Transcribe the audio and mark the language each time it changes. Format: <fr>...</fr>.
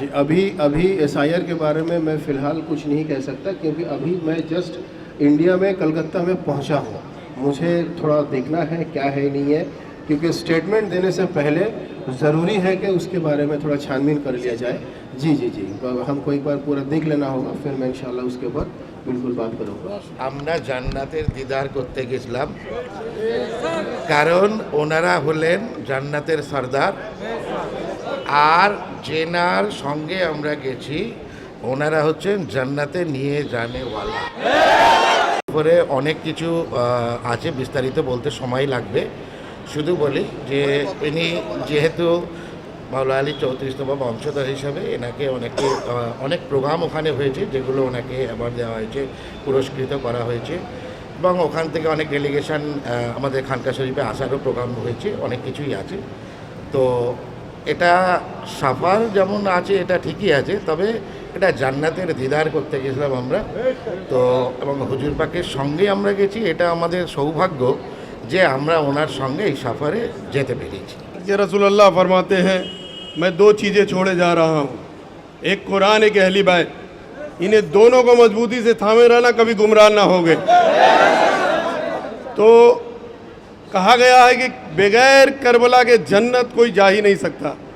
<hi>जी, अभी SIR के बारे में मैं फ़िलहाल कुछ नहीं कह सकता, क्योंकि अभी मैं जस्ट इंडिया में कलकत्ता में पहुंचा हूं। मुझे थोड़ा देखना है क्या है नहीं है, क्योंकि स्टेटमेंट देने से पहले ज़रूरी है कि उसके बारे में थोड़ा छानबीन कर लिया जाए। जी जी जी, हमको एक बार पूरा देख लेना होगा, फिर मैं इंशाल्लाह उसके ऊपर बिल्कुल बात करूँगा।</hi> <bn>আমরা জান্নাতের দিদার করতে গেছিলাম, কারণ ওনারা হলেন জান্নাতের সর্দার, আর জেনার সঙ্গে আমরা গেছি ওনারা হচ্ছেন জান্নাতে নিয়ে জানেওয়ালা। পরে অনেক কিছু আছে, বিস্তারিত বলতে সময় লাগবে। শুধু বলি যে ইনি যেহেতু মাওলা আলী 34তম বংশধর হিসাবে এনাকে অনেক প্রোগ্রাম ওখানে হয়েছে, যেগুলো ওনাকে অ্যাওয়ার্ড দেওয়া হয়েছে, পুরস্কৃত করা হয়েছে, এবং ওখান থেকে অনেক ডেলিগেশন আমাদের খানকা শরীফে আসারও প্রোগ্রাম হয়েছে, অনেক কিছুই আছে। তো এটা সাফার যেমন আছে এটা ঠিকই আছে, তবে এটা জান্নাতের দিদার করতে গেছিলাম আমরা। তো এবং হুজুর পাকের সঙ্গে আমরা গেছি, এটা আমাদের সৌভাগ্য যে আমরা ওনার সঙ্গে এই সাফারে যেতে পেরেছি।</bn> <hi>ये रसूलुल्लाह फरमाते हैं, मैं 2 चीज़ें छोड़े जा रहा हूँ, एक कुरान, एक अहली बैत। इन्हें दोनों को मजबूती से थामे रहना, कभी गुमराह ना हो गए। तो कहा गया है कि बगैर करबला के जन्नत कोई जा ही नहीं सकता।</hi>